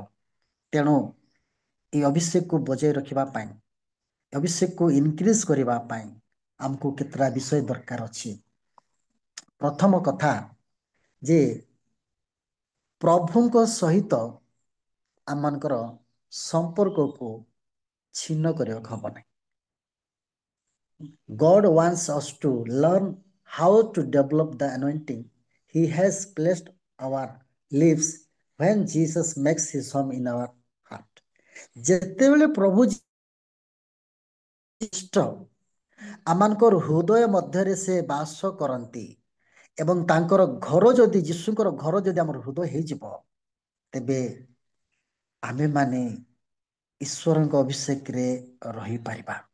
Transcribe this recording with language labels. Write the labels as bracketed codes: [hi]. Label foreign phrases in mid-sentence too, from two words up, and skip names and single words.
[or] ତେଣୁ এই ଅଭିଷେକକୁ ବଜାୟ ରଖିବା ପାଇଁ, ଅଭିଷେକକୁ ଇନକ୍ରିଜ କରିବା ପାଇଁ ଆମକୁ କେତେଟା ବିଷୟ ଦରକାର ଅଛି। ପ୍ରଥମ କଥା ଯେ ପ୍ରଭୁଙ୍କ ସହିତ ଆମମାନଙ୍କର ସମ୍ପର୍କକୁ ଛିନ୍ନ କରିବାକୁ ହବ ନାହିଁ। [en] God wants us to learn how to develop the anointing He has placed our lives when Jesus makes His home in our heart. [or] ଯେତେବେଳେ ପ୍ରଭୁ ଆମମାନଙ୍କର ହୃଦୟ ମଧ୍ୟରେ ସେ ବାସ କରନ୍ତି ଏବଂ ତାଙ୍କର ଘର ଯଦି ଯୀଶୁଙ୍କର ଘର ଯଦି ଆମର ହୃଦୟ ହେଇଯିବ, ତେବେ ଆମେମାନେ ଈଶ୍ୱରଙ୍କ ଅଭିଷେକରେ ରହିପାରିବା।